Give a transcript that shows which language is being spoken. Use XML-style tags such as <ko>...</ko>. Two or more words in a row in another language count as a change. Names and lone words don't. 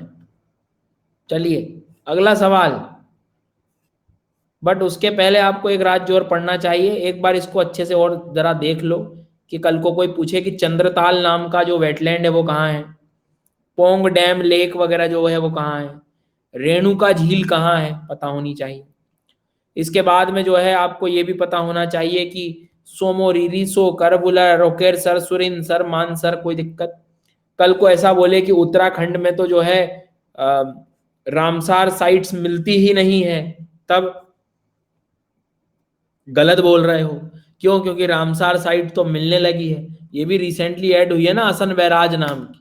<hi>चलिए, अगला सवाल, बट उसके पहले आपको एक राज्य और पढ़ना चाहिए, एक बार इसको अच्छे से और जरा देख लो कि कल को कोई पूछे कि चंद्रताल नाम का जो वेटलैंड है वो कहाँ है, पोंग डैम लेक वगैरह जो है वो कहाँ है, रेणुका झील कहाँ है, पता होनी चाहिए। इसके बाद में जो है आपको ये भी पता होना चाहिए कि सोमोरिरी, सो, करबुला, रोकेर सर, सुरिन सर, मानसर, कोई दिक्कत? कल को ऐसा बोले कि उत्तराखंड में तो जो है अ, रामसार साइट्स मिलती ही नहीं है, तब गलत बोल रहे हो। क्यों? क्योंकि रामसार साइट तो मिलने लगी है, ये भी</hi> <en>recently add</en> <hi>हुई है ना, असन बैराज नाम की।</hi>